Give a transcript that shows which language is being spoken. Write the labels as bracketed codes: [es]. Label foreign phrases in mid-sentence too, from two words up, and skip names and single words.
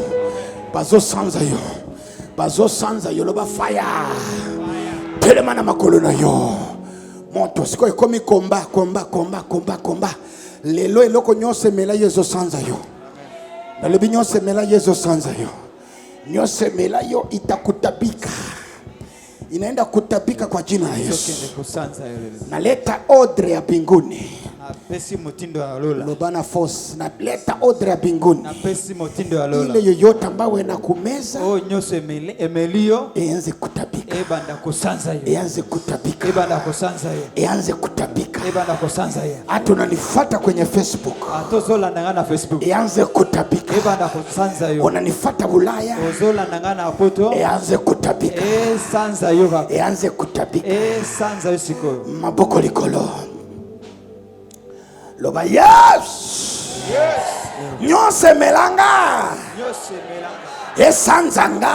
[ln] Bazo sanza yo. Bazo sanza yo loba fire. Telema na makolo na yo. Monto siko ekomi komba. Lelo eloko nyonse mela yezo sanza yo. Nalobi nyonse mela yezo sanza yo. [sw] Nyonse mela yo itakutabika. Inaenda kutabika kwa jina la Yesu. Naleta ordre ya mbinguni. [ln] Napesi mutindo ya lola. Lobana force. [sw] Naleta ordre ya mbinguni. [ln] Napesi mutindo ya lola. [sw] Ile yoyote ambayo inakumeza. [ln] Oh nyose emelio. [sw] Eanze kutabika. [ln] Ebanda kusanza yo. [sw] Eanze kutabika. [ln] Ebanda kusanza yo. [sw] Eanze kutabika. [ln] Ebanda kusanza yo. [sw] Hata unanifuata kwenye Facebook. [ln] Atozola ndangana Facebook. [sw] Eanze kutabika. [ln] Ebanda kusanza yo. [sw] Unanifuata Ulaya. [ln] Ozola ndangana poto. [sw] Eanze kutabika. [ln] Sanza yo kaka. [sw] Eanze kutabika. [ln] Sanza yo sikoyo. Maboko likolo. Loba yes. Nyose melanga. Esanzanga.